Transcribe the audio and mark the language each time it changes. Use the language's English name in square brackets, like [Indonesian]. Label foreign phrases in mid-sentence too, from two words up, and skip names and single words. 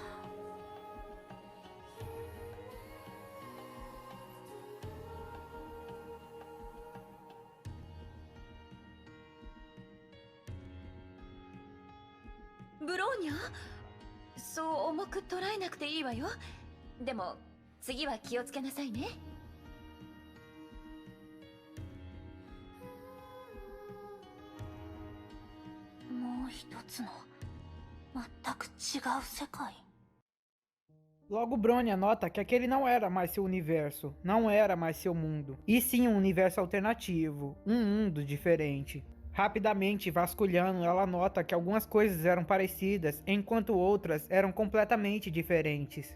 [Japanese] ブローニャそう重く捉えなくていいわよ。でも次は気をつけなさいね。もう一つの全く違う世界。 [Portuguese] Logo Bronya nota que aquele não era mais seu universo, não era mais seu mundo, e sim um universo alternativo, um mundo diferente. Rapidamente vasculhando, ela nota que algumas coisas eram parecidas, enquanto outras eram completamente diferentes.